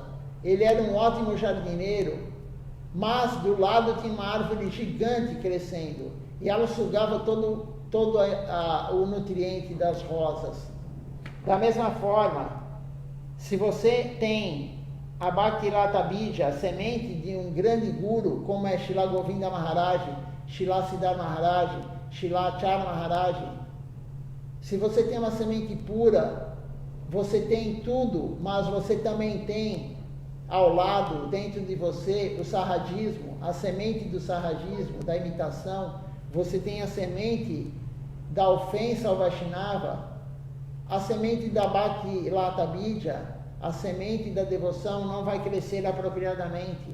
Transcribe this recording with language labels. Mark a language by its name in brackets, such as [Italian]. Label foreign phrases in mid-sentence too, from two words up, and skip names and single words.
[Portuguese] Ele era um ótimo jardineiro, mas do lado tinha uma árvore gigante crescendo, e ela sugava todo o nutriente das rosas. Da mesma forma, se você tem a [Sanskrit] भक्तिलता बीज, [Portuguese] a semente de um grande guru, como é Srila Govinda Maharaj, Srila Siddhar Maharaj, Srila Acharya Maharaj, se você tem uma semente pura, você tem tudo, mas você também tem ao lado, dentro de você, o sarradismo, a semente do sarradismo, da imitação. Você tem a semente da ofensa ao Vaishnava, a semente da [Sanskrit] भक्तिलता बीज, [Portuguese] a semente da devoção não vai crescer apropriadamente.